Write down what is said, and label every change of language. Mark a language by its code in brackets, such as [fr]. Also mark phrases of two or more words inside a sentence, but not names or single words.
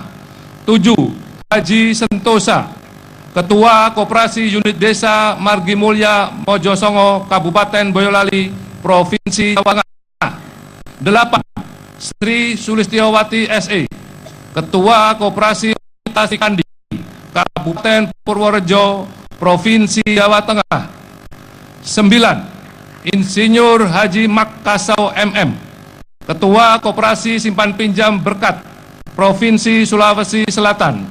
[id] 7. Haji Sentosa, Ketua Koperasi Unit Desa Margi Mulya, Mojosongo, Kabupaten Boyolali, Provinsi Jawa Tengah. 8. Sri Sulistiowati SE, Ketua Koperasi Orientasi Kandi, Kabupaten Purworejo, Provinsi Jawa Tengah. 9. Insinyur Haji Makassau MM, Ketua Koperasi Simpan Pinjam Berkat, Provinsi Sulawesi Selatan.